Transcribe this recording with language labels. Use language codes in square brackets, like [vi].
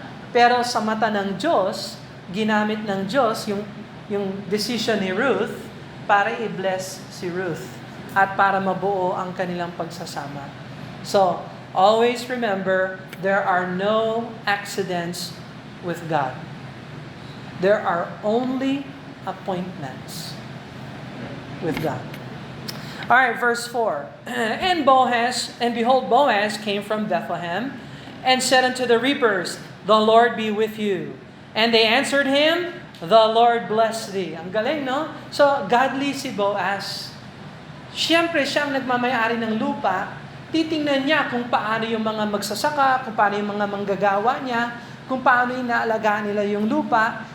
[tl] Pero sa mata ng Diyos, ginamit ng Diyos yung decision ni Ruth para i-bless si Ruth at para mabuo ang kanilang pagsasama. [en] So, always remember, there are no accidents with God. There are only appointments with God. All right, verse 4. And behold, Boaz came from Bethlehem and said unto the reapers, The Lord be with you. And they answered him, The Lord bless thee. [tl] Ang galing, no? So, godly si Boaz. Siyempre, siya ang nagmamayari ng lupa. Titingnan niya kung paano yung mga magsasaka, kung paano yung mga manggagawa niya, kung paano inaalagaan nila yung lupa.